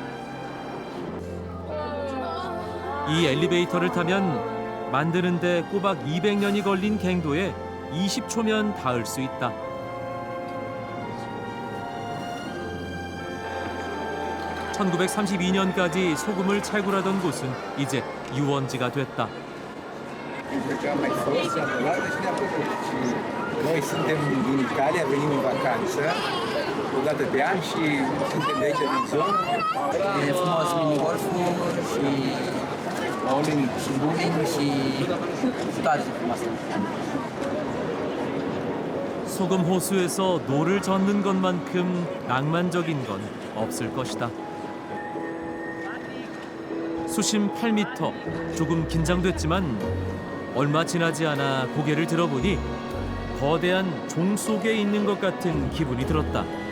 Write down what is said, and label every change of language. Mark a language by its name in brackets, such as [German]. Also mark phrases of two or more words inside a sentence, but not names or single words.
[Korean] 이 엘리베이터를 타면 만드는데 꼬박 200년이 걸린 갱도에 20초면 닿을 수 있다. (1932년까지) 소금을 채굴하던 곳은 이제 유원지가 됐다. [Romanian] Noi suntem din Italia, venim în vacanță, o dată pe an și suntem de aici din zonă. E frumos mini-golful și bowling și bowling și toate frumoase. [Korean] 소금 호수에서 노를 젓는 것만큼 낭만적인 건 없을 것이다. 수심 8m, 조금 긴장됐지만 얼마 지나지 않아 고개를 들어보니 거대한 종 속에 있는 것 같은 기분이 들었다.